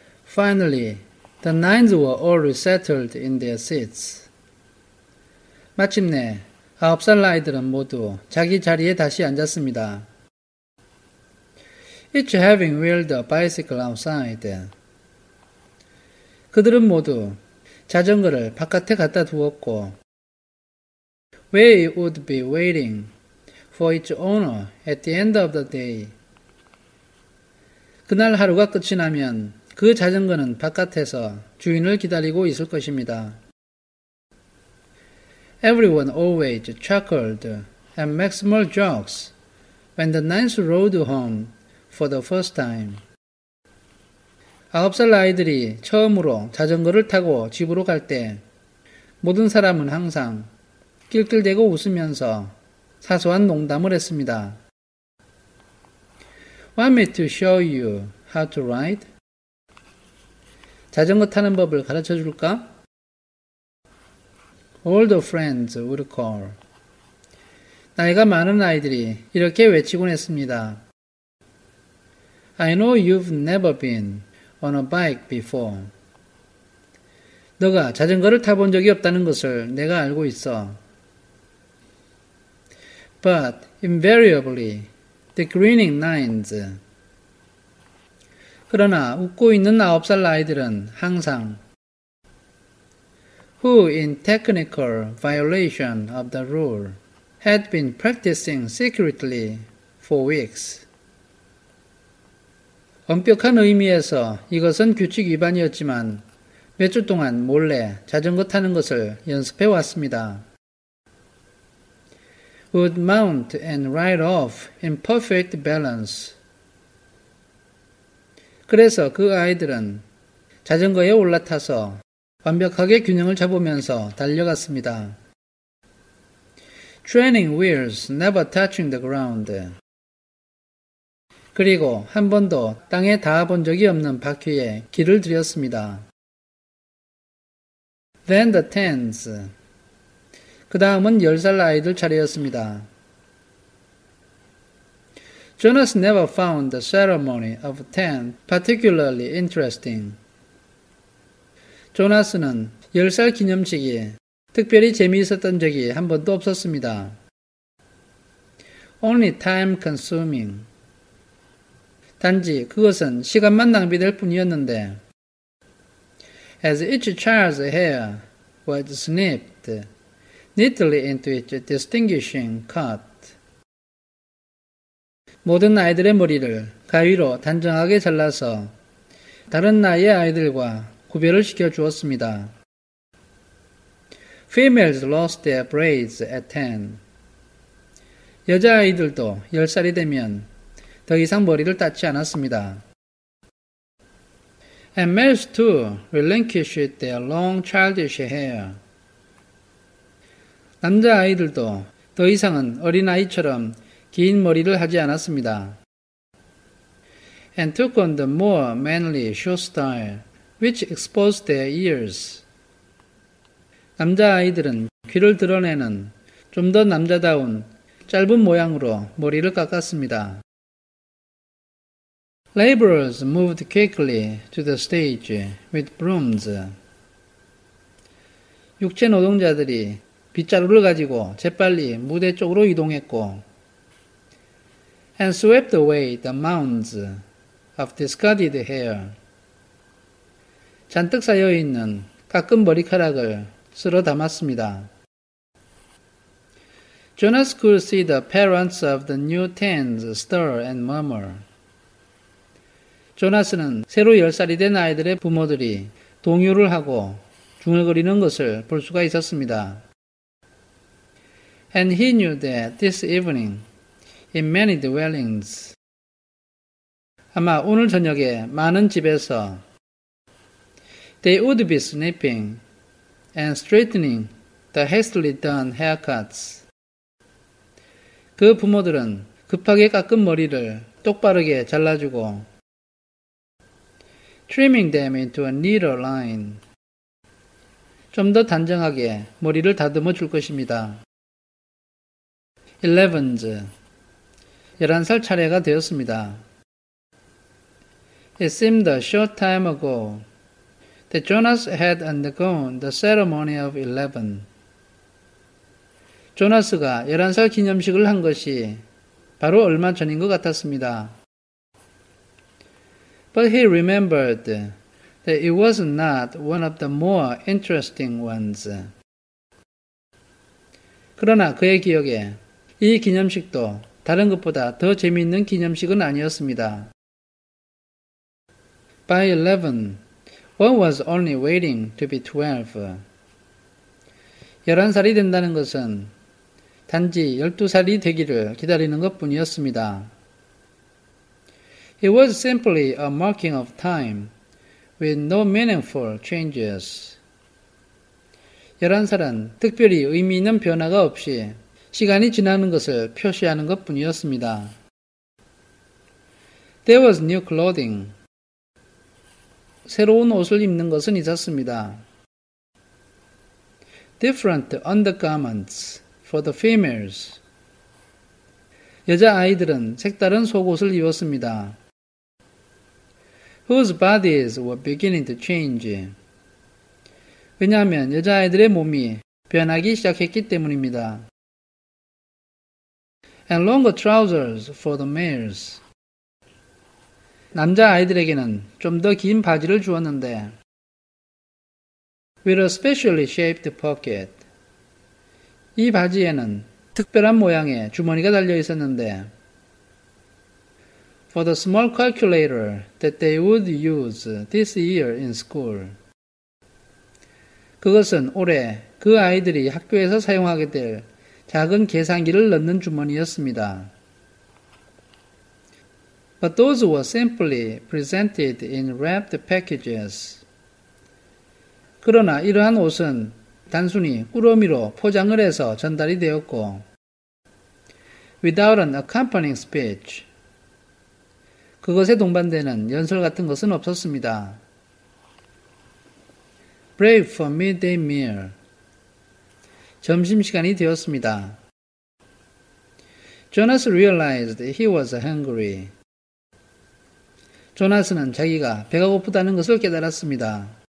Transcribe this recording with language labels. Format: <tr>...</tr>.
<en>Finally, the nines were all resettled in their seats.</en> <ko>마침내 9살 아이들은 모두 자기 자리에 다시 앉았습니다.</ko> <en>Each having wheeled a bicycle outside.</en> <ko>그들은 모두 자전거를 바깥에 갖다 두었고</ko> <en>where it would be waiting for its owner at the end of the day.</en> <ko>그날 하루가 끝이 나면 그 자전거는 바깥에서 주인을 기다리고 있을 것입니다.</ko> <en>Everyone always chuckled and made small jokes when the nines rode home for the first time.</en> <ko>9살 아이들이 처음으로 자전거를 타고 집으로 갈 때 모든 사람은 항상 낄낄대고 웃으면서 사소한 농담을 했습니다.</ko> <en>Want me to show you how to ride?</en> <ko>자전거 타는 법을 가르쳐 줄까?</ko> <en>All the friends would call.</en> <ko>나이가 많은 아이들이 이렇게 외치곤 했습니다.</ko> <en>I know you've never been on a bike before.</en> <ko>너가 자전거를 타본 적이 없다는 것을 내가 알고 있어.</ko> <en>But invariably, the grinning nines.</en> <ko>그러나 웃고 있는 9살 아이들은 항상</ko> <en>who in technical violation of the rule had been practicing secretly for weeks.</en> <ko>엄격한 의미에서 이것은 규칙 위반이었지만 몇 주 동안 몰래 자전거 타는 것을 연습해 왔습니다.</ko> <en>Would mount and ride off in perfect balance.</en> <ko>그래서 그 아이들은 자전거에 올라타서 완벽하게 균형을 잡으면서 달려갔습니다.</ko> <en>Training wheels never touching the ground.</en> <ko>그리고 한 번도 땅에 닿아본 적이 없는 바퀴에 길을 들였습니다.</ko> <en>Then the tens.</en> <ko>그 다음은 10살 아이들 차례였습니다.</ko> <en>Jonas never found the ceremony of 10 particularly interesting.</en> <ko>조나스는 10살 기념식이 특별히 재미있었던 적이 한 번도 없었습니다.</ko> <en>Only time consuming.</en> <ko>단지 그것은 시간만 낭비될 뿐이었는데</ko> <en>As each child's hair was snipped neatly into its distinguishing cut.</en> <ko>모든 아이들의 머리를 가위로 단정하게 잘라서 다른 나이의 아이들과 구별을 시켜 주었습니다.</ko> <en>Females lost their braids at 10.</en> <ko>여자아이들도 10살이 되면 더 이상 머리를 닦지 않았습니다.</ko> <en>And males too relinquished their long childish hair.</en> <ko>남자아이들도 더 이상은 어린아이처럼 긴 머리를 하지 않았습니다.</ko> <en>And took on the more manly short style, which exposed their ears.</en> <ko>남자아이들은 귀를 드러내는 좀 더 남자다운 짧은 모양으로 머리를 깎았습니다.</ko> <en>Laborers moved quickly to the stage with brooms.</en> <ko>육체 노동자들이 빗자루를 가지고 재빨리 무대 쪽으로 이동했고</ko> <en>and swept away the mounds of discarded hair.</en> <ko>잔뜩 쌓여있는 깎은 머리카락을 쓸어 담았습니다.</ko> <en>Jonas could see the parents of the new tens stir and murmur.</en> <ko>조나스는 새로 10살이 된 아이들의 부모들이 동요를 하고 중얼거리는 것을 볼 수가 있었습니다.</ko> <en>And he knew that this evening, in many dwellings,</en> <ko>아마 오늘 저녁에 많은 집에서</ko> <en>they would be snipping and straightening the hastily done haircuts.</en> <ko>그 부모들은 급하게 깎은 머리를 똑바르게 잘라주고</ko> <en>trimming them into a neater line.</en> <ko>좀 더 단정하게 머리를 다듬어 줄 것입니다. 11s. 11살 차례가 되었습니다.</ko> <en>It seemed a short time ago that Jonas had undergone the ceremony of 11.</en> <ko>조나스가 11살 기념식을 한 것이 바로 얼마 전인 것 같았습니다.</ko> <en>But he remembered that it was not one of the more interesting ones.</en> <ko>그러나 그의 기억에 이 기념식도 다른 것보다 더 재미있는 기념식은 아니었습니다.</ko> <en>By 11, one was only waiting to be 12.</en> <ko>11살이 된다는 것은 단지 12살이 되기를 기다리는 것뿐이었습니다.</ko> <en>It was simply a marking of time with no meaningful changes.</en> <ko>11살은 특별히 의미 있는 변화가 없이 시간이 지나는 것을 표시하는 것뿐이었습니다.</ko> <en>There was new clothing.</en> <ko>새로운 옷을 입는 것은 있었습니다.</ko> <en>Different undergarments for the females.</en> <ko>여자 아이들은 색다른 속옷을 입었습니다.</ko> <en>Whose bodies were beginning to change.</en> <ko>왜냐하면 여자아이들의 몸이 변하기 시작했기 때문입니다.</ko> <en>And longer trousers for the males.</en> <ko>남자아이들에게는 좀 더 긴 바지를 주었는데</ko> <en>with a specially shaped pocket.</en> <ko>이 바지에는 특별한 모양의 주머니가 달려 있었는데</ko> <en>for the small calculator that they would use this year in school.</en> <ko>그것은 올해 그 아이들이 학교에서 사용하게 될 작은 계산기를 넣는 주머니였습니다.</ko> <en>But those were simply presented in wrapped packages.</en> <ko>그러나 이러한 옷은 단순히 꾸러미로 포장을 해서 전달이 되었고</ko> <en>without an accompanying speech.</en> <ko>그것에 동반되는 연설 같은 것은 없었습니다.</ko> <en>Break for midday meal.</en> <ko>점심시간이 되었습니다.</ko> <en>Jonas realized he was hungry.</en> <ko>조나스는 자기가 배가 고프다는 것을 깨달았습니다.</ko>